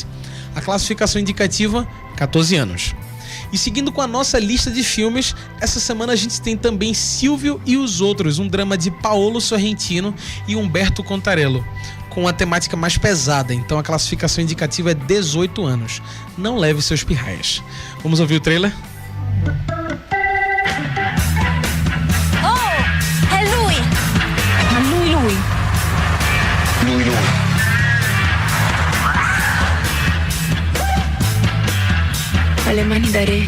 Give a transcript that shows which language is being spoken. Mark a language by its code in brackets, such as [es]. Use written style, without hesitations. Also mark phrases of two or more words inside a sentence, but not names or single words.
[pt] A classificação indicativa, 14 anos. E seguindo com a nossa lista de filmes, essa semana a gente tem também Silvio e os Outros, um drama de Paolo Sorrentino e Humberto Contarello, com a temática mais pesada. Então a classificação indicativa é 18 anos. Não leve seus pirraias. Vamos ouvir o trailer? [it] Oh, è lui! Lui. Ha le mani da re.